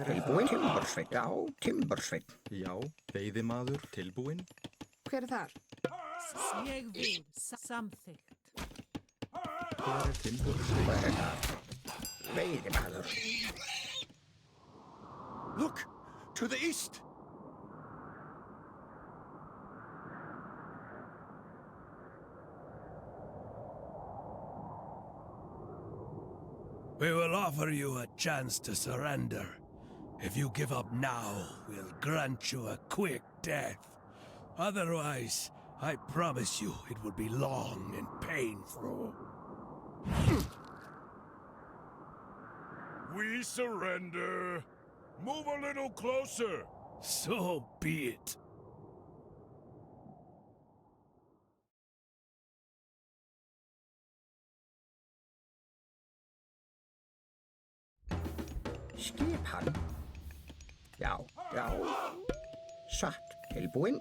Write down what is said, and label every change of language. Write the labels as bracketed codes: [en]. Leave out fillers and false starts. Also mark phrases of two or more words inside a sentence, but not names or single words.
[is] Tilbúin. Timbursveit, já, timbursveit. Já, veiðimaður tilbúinn. Hver þar? Ég vil samþykkt. Hver timbursveit? Hver þar? Veiðimaður. [en] Look! To the east! We will offer you a chance to surrender. If you give up now, we'll grant you a quick death. Otherwise, I promise you it will be long and painful. We surrender. Move a little closer. So be it. [is] Skipan. Já, já. Satt. Tilbúin.